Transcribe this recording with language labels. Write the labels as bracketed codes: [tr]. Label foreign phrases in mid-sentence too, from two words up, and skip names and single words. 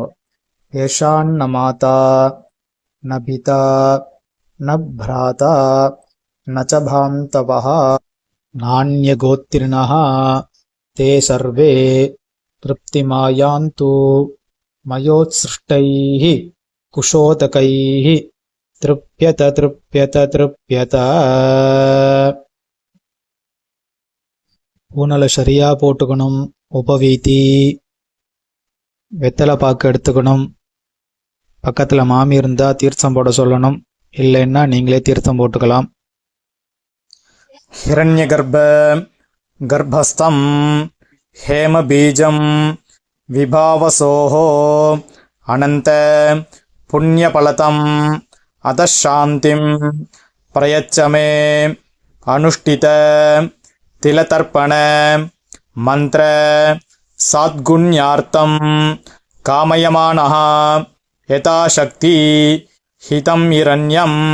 [sa] येषां न माता न पिता न भ्राता न च बान्धवः नान्यगोत्रिणः ते सर्वे तृप्तिमायान्तु मयोत्सृष्टैः कुशोदकैः तृप्यत तृप्यत तृप्यत. [ta] பூனலை சரியா போட்டுக்கணும். உபவீதி வெத்தலை பாக்கு எடுத்துக்கணும். பக்கத்துல மாமி இருந்தா தீர்த்தம் போட சொல்லணும். இல்லைன்னா நீங்களே தீர்த்தம் போட்டுக்கலாம். [sa] हिरण्यगर्भ गर्भस्थं हेमबीजं विभावसोः अनन्त पुण्यफलतम् अतः शान्तिं प्रयच्छ मे अनुष्ठित तिलतर्पण मन्त्र साद्गुण्यार्थं कामयमानः यथाशक्ति हितं हिरण्यं